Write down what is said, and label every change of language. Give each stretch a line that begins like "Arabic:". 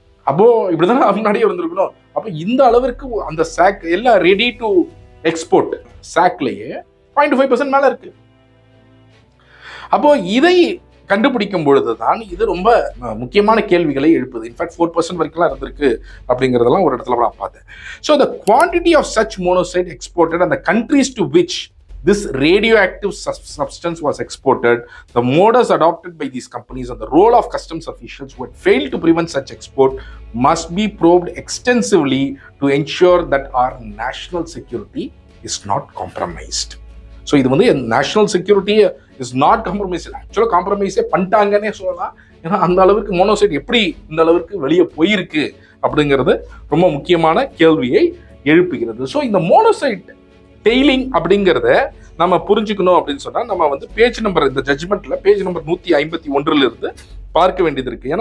Tamil: அப்போ இப்படிதான் முன்னாடியே இருந்திருக்கணும். அப்போ இந்த அளவிற்கு அந்த சாக் எல்லாம் ரெடி டு எக்ஸ்போர்ட் சாக்லேயே 0.25% மேலே இருக்கு. அப்போ இதை கண்டுபிடிக்கும் பொழுது தான் இது ரொம்ப முக்கியமான கேள்விகளை எழுப்புது. இன்ஃபேக்ட் 4% வரைக்கும்லாம் இருந்திருக்கு அப்படிங்கிறதெல்லாம் ஒரு இடத்துல நான் பார்த்தேன்.
English: So the quantity of such monazite exported and the countries to which this radioactive substance was exported, the modus adopted by these companies and the role of customs officials who had failed to prevent such export must be probed extensively to ensure that our national security is not compromised.
Tamil: So இது வந்து
English: national security is not compromise,
Tamil: ஆக்சுவலாக காம்ப்ரமைஸே பண்ணிட்டாங்கன்னே சொல்லலாம். ஏன்னா அந்த அளவுக்கு monoxide எப்படி இந்த அளவுக்கு வெளியே போயிருக்கு அப்படிங்கிறது ரொம்ப முக்கியமான கேள்வியை எழுப்புகிறது. ஸோ இந்த மோனோசைட் டெய்லிங் அப்படிங்கிறத நம்ம புரிஞ்சுக்கணும் அப்படின்னு சொன்னா நம்ம வந்து பேஜ் நம்பர், இந்த ஜட்ஜ்மெண்ட்ல பேஜ் நம்பர் 151 இருந்து பார்க்க வேண்டியது இருக்கு.